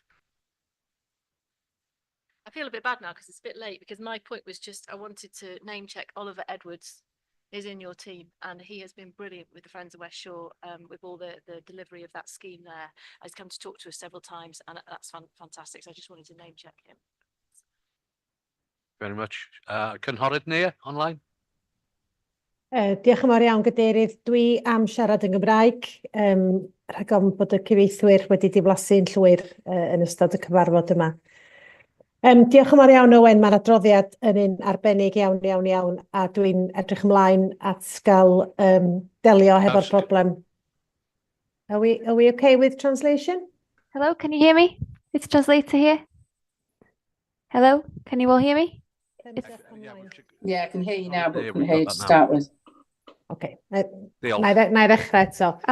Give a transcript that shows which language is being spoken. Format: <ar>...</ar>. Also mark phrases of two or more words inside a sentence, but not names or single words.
<en>I feel a bit bad now because it's a bit late, because my point was just I wanted to name check Oliver Edwards is in your team, and he has been brilliant with the Friends of West Shore with all the delivery of that scheme there. He's come to talk to us several times, and that's fantastic. So I just wanted to name check him. Very much. Cynhorydd Nia online.</en> <cy>Diolch yn fawr iawn, Gadeirydd. Dwi am siarad yn Gymraeg, rhag ofn bod y cyfieithwyr wedi diflasu'n llwyr yn ystod y cyfarfod yma. Diolch yn fawr iawn, Owen, mae'r adroddiad yn un arbennig iawn, a dwi'n edrych ymlaen at gael delio hefo'r problem.</cy> <en>Are we okay with translation? Hello, can you hear me? It's translator here. Hello, can you all hear me? Yeah, I can hear you now, but couldn't hear you to start with. Okay. I'll</en>